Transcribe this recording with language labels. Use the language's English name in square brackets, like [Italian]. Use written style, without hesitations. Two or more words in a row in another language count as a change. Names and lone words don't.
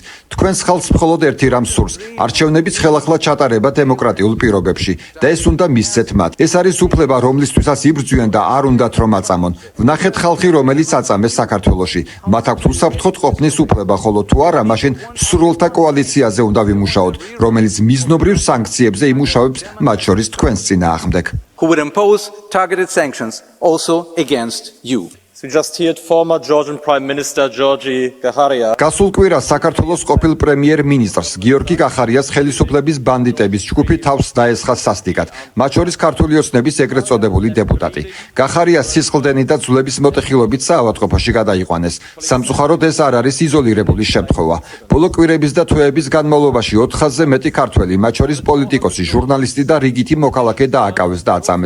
[Georgian] თქვენს ხალხს მხოლოდ ერთი რამ სურს, არჩევნების ხელახლა ჩატარება დემოკრატიულ პირობებში და ეს უნდა მისცეთ მათ. ეს არის უფლება, რომლისთვისაც იბრძვიან და არ უნდათ რომ აწამონ. ვნახეთ ხალხი, რომელიც აწამეს საქართველოში. მათ აქვთ უსაფრთხოდ ყოფნის უფლება, ხოლო თუ არა, მაშინ მსურველთა კოალიციაზე უნდა ვიმუშაოთ, რომელიც მიზნობრივ სანქციებზე იმუშავებს, მათ შორის თქვენს წინააღმდეგ. [English] who would impose targeted sanctions also against you. We just heard former Georgian Prime Minister Georgi Kacharia. [Georgian] გასულ კვირას საქართველოს ყოფილ პრემიერ-მინისტრს გიორგი კახარიას ხელისუფლების ბანდიტების ჯგუფი თავს დაესხა სასტიკად, მათ შორის ქართული ოცნების ეგრეთ წოდებული დეპუტატი. კახარიას სისხლდენი და ძვლების მოტეხილობით საავადმყოფოში გადაიყვანეს. სამწუხაროდ ეს არ არის იზოლირებული შემთხვევა. ბოლო კვირების და თვეების განმავლობაში 400-ზე მეტი ქართველი, მათ შორის პოლიტიკოსი, ჟურნალისტი და რიგითი მოქალაქე დააკავეს და აწამეს.